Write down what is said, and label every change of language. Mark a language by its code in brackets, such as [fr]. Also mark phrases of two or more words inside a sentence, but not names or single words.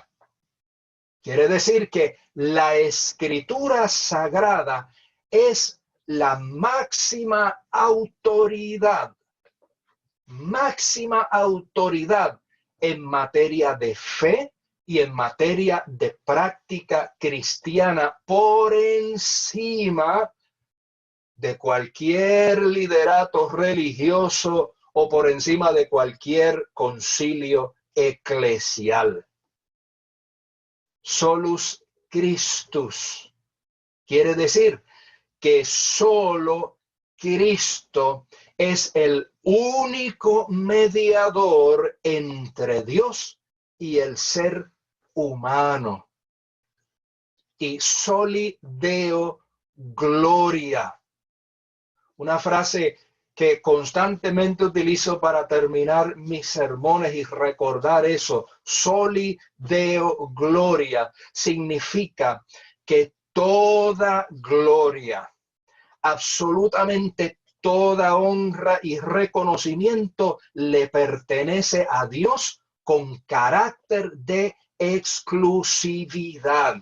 [es] Quiere decir que la escritura sagrada es la máxima autoridad en materia de fe y en materia de práctica cristiana por encima de cualquier liderato religioso o por encima de cualquier concilio eclesial. [la] Solus Christus [es] quiere decir que solo Cristo es el único mediador entre Dios y el ser humano. [la] Y soli Deo gloria. [es] Una frase que constantemente utilizo para terminar mis sermones y recordar eso. [la] Soli Deo gloria [es] significa que toda gloria, absolutamente toda honra y reconocimiento le pertenece a Dios con carácter de exclusividad.